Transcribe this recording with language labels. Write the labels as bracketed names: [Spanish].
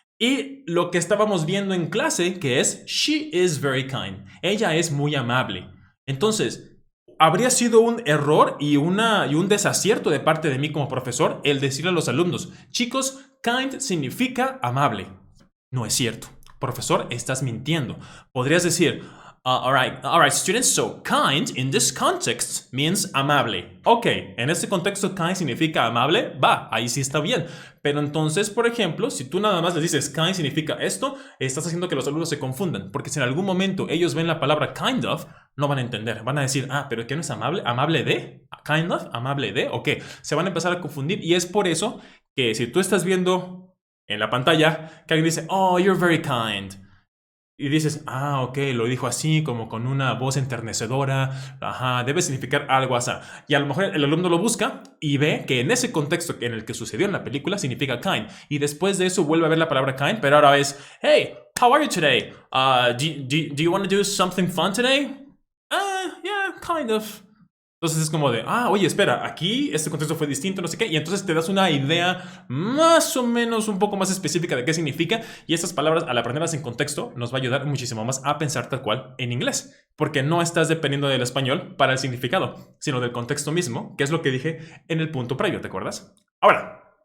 [Spanish] Y lo que estábamos viendo en clase, que es [English] she is very kind. [Spanish] Ella es muy amable. Entonces, habría sido un error y un desacierto de parte de mí como profesor el decirle a los alumnos, chicos, kind significa amable. No es cierto. Profesor, estás mintiendo. Podrías decir... [English] all right, students, so kind in this context means amable. [Spanish] Ok, en este contexto kind significa amable, va, ahí sí está bien. Pero entonces, por ejemplo, si tú nada más les dices kind significa esto, estás haciendo que los alumnos se confundan. Porque si en algún momento ellos ven la palabra kind of, no van a entender. Van a decir, pero ¿qué no es amable? ¿Amable de? ¿Kind of? ¿Amable de? Ok, se van a empezar a confundir y es por eso que si tú estás viendo en la pantalla que alguien dice, [English] oh, you're very kind. [Spanish] Y dices, ok, lo dijo así, como con una voz enternecedora, debe significar algo así. Y a lo mejor el alumno lo busca y ve que en ese contexto en el que sucedió en la película significa kind. Y después de eso vuelve a ver la palabra kind, pero ahora es, [English] hey, how are you today? Do you want to do something fun today? Yeah, kind of. [Spanish] Entonces es como de, oye, espera, aquí este contexto fue distinto, no sé qué, y entonces te das una idea más o menos un poco más específica de qué significa, y estas palabras, al aprenderlas en contexto, nos va a ayudar muchísimo más a pensar tal cual en inglés, porque no estás dependiendo del español para el significado, sino del contexto mismo, que es lo que dije en el punto previo, ¿te acuerdas? Ahora,